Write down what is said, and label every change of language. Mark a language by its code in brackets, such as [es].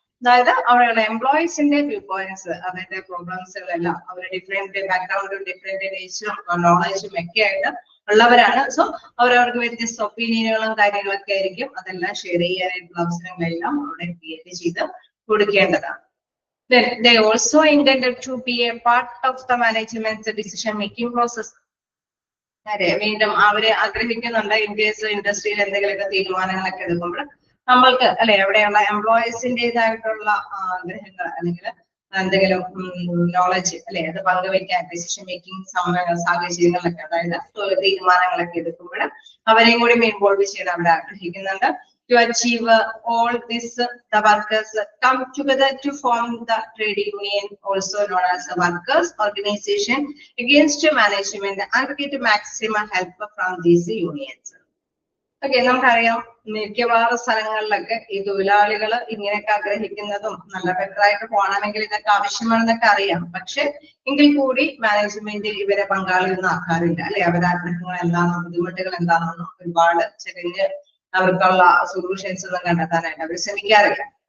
[ml] അതായത് അവരുടെ എംപ്ലോയീസിന്റെ view points അവരുടെ പ്രോബ്ലംസുകളെല്ലാം അവർ ഡിഫറെന്റ് ബാക്ക്ഗ്രൗണ്ടും ഡിഫറെന്റ് നേച്ചറും നോളജും ഒക്കെ ആയിട്ട് ഉള്ളവരാണ്. സോ അവരവർക്ക് വ്യത്യസ്ത ഒപ്പീനിയനുകളും കാര്യങ്ങളൊക്കെ ആയിരിക്കും. അതെല്ലാം ഷെയർ ചെയ്യാനായിട്ടുള്ള അവസരങ്ങളെല്ലാം അവിടെ ക്രിയേറ്റ് ചെയ്ത് കൊടുക്കേണ്ടതാണ്. [en] Then they also intended to be a part of the management's decision making process. [ml] അതെ, വീണ്ടും അവര് ആഗ്രഹിക്കുന്നുണ്ട് ഇൻ കേസ് ഇൻഡസ്ട്രിയിൽ എന്തെങ്കിലുമൊക്കെ തീരുമാനങ്ങളൊക്കെ എടുക്കുമ്പോൾ നമ്മൾക്ക് അല്ലെ എവിടെയുള്ള എംപ്ലോയീസിൻ്റെതായിട്ടുള്ള ആഗ്രഹങ്ങൾ അല്ലെങ്കിൽ എന്തെങ്കിലും നോളജ് അല്ലെ അത് പങ്കുവയ്ക്കാൻ ഡിസിഷൻ മേക്കിംഗ് സാഹചര്യങ്ങളിലൊക്കെ അതായത് തീരുമാനങ്ങളൊക്കെ എടുക്കുമ്പോൾ അവരെയും കൂടി ഇൻവോൾവ് ചെയ്യാൻ അവർ ആഗ്രഹിക്കുന്നുണ്ട്. [en] To achieve all this, the workers come together to form the trade union, also known as the workers' organization, against management and get maximum help from these unions. [ml] Okay, നമുക്കറിയാം മിക്കവാറും സ്ഥലങ്ങളിലൊക്കെ ഈ തൊഴിലാളികൾ ഇങ്ങനെയൊക്കെ ആഗ്രഹിക്കുന്നതും നല്ല ബെറ്ററായിട്ട് പോകണമെങ്കിൽ ഇതൊക്കെ ആവശ്യമാണെന്നൊക്കെ അറിയാം. പക്ഷെ എങ്കിൽ കൂടി മാനേജ്മെന്റ് ഇവരെ പങ്കാളിയൊന്നും ആക്കാറില്ല അല്ലെ. അവരുടെ ആഗ്രഹങ്ങൾ എന്താണോ ബുദ്ധിമുട്ടുകൾ എന്താണെന്നോ ഒരുപാട് ചെറിയ അവർക്കുള്ള സൊല്യൂഷൻസ് ഒന്നും കണ്ടെത്താനായിട്ട് അവർ ശ്രമിക്കാറില്ല.